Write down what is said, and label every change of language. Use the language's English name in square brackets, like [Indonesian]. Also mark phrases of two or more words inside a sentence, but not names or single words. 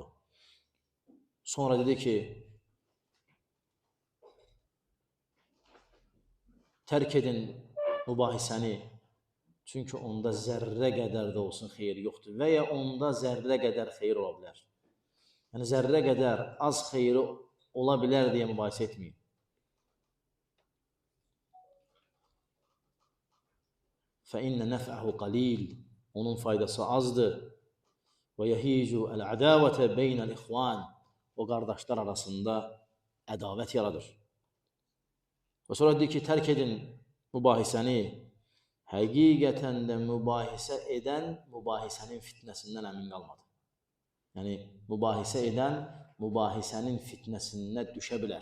[Azerbaijani] Sonra dedi ki, tərk edin mübahisəni, çünki onda zərrə qədər də olsun xeyir yoxdur və ya onda zərrə qədər xeyir ola bilər. Yəni zərrə qədər az xeyri ola bilər deyə mübahisə etməyin. [Arabic] فَإِنَّ نَفْعَهُ قَلِيلٌ, [Azerbaijani] onun faydası azdır. [Arabic] وَيَهِيجُ الْعَدَاوَةَ بَيْنَ الْإِخْوَانِ, [Azerbaijani] o qardaşlar arasında ədavət yaradır. Və sonra deyir ki, tərk edin mübahisəni, həqiqətən də mübahisə edən mübahisənin fitnəsindən əmin qalmadı. Yəni mübahisə edən mübahisənin fitnəsindən düşə bilər.